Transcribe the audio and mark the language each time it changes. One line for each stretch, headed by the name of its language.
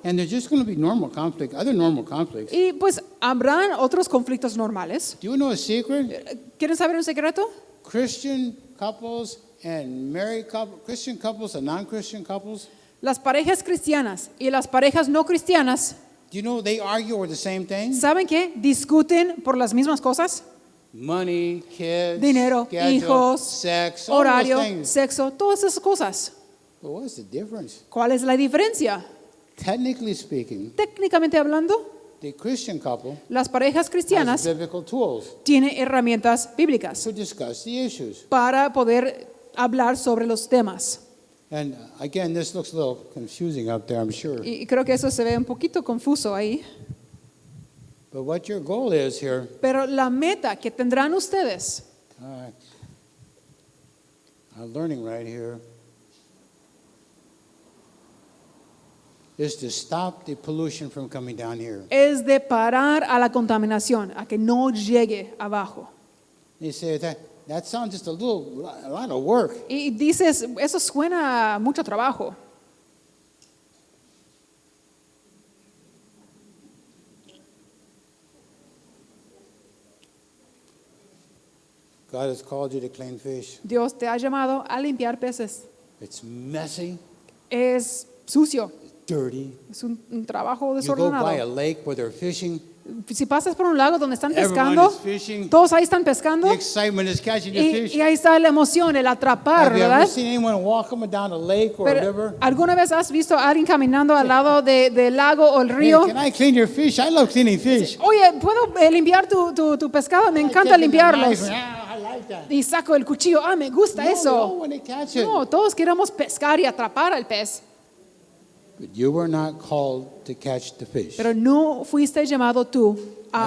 English: And there's just going to be normal conflict, other normal conflicts.
Spanish: Y pues habrán otros conflictos normales.
English: Do you know a secret?
Spanish: ¿Quieren saber un secreto?
English: Christian couples and married couple, Christian couples and non-Christian couples,
Spanish: Las parejas cristianas y las parejas no cristianas,
English: do you know they argue over the same thing?
Spanish: ¿saben qué? Discuten por las mismas cosas.
English: Money, kids,
Spanish: Dinero,
English: schedule,
Spanish: hijos,
English: sex, all
Spanish: horario,
English: those things.
Spanish: sexo, todas esas cosas.
English: But what's the difference?
Spanish: ¿Cuál es la diferencia?
English: Technically speaking,
Spanish: Técnicamente hablando,
English: the Christian couple
Spanish: las parejas
English: has
Spanish: cristianas
English: biblical tools
Spanish: tienen herramientas bíblicas
English: to discuss the issues.
Spanish: para poder hablar sobre los temas.
English: And again, this looks a little confusing up there, I'm sure.
Spanish: Y creo que eso se ve un poquito confuso ahí.
English: But what your goal is here,
Spanish: Pero la meta que tendrán ustedes,
English: all right, I'm learning right here, is to stop the pollution from coming down here.
Spanish: es de parar a la contaminación, a que no llegue abajo.
English: You say that sounds just a lot of work.
Spanish: Y dices, eso suena a mucho trabajo.
English: God has called you to clean fish.
Spanish: Dios te ha llamado a limpiar peces.
English: It's messy,
Spanish: Es sucio,
English: dirty.
Spanish: es un trabajo
English: You go by a
Spanish: desordenado.
English: lake where they're fishing.
Spanish: Si pasas por un lago donde están
English: Everyone
Spanish: pescando,
English: is fishing.
Spanish: todos ahí están pescando
English: The excitement is catching the
Spanish: y
English: fish.
Spanish: ahí está la emoción, el atrapar,
English: Have you ever
Spanish: ¿verdad?
English: seen anyone walking down a lake or a
Spanish: Pero,
English: river?
Spanish: ¿alguna vez has visto a alguien caminando al lado del lago o el
English: Hey,
Spanish: río?
English: can I clean your fish? I love cleaning fish.
Spanish: Oye, ¿puedo limpiar tu pescado? Me
English: I
Spanish: encanta
English: take the
Spanish: limpiarlos.
English: knife and, I like that.
Spanish: Y saco el cuchillo. Ah, me gusta
English: No, they
Spanish: eso.
English: all want to catch it.
Spanish: No, todos queremos pescar y atrapar al pez.
English: But you were not called to catch the fish.
Spanish: Pero no fuiste llamado tú a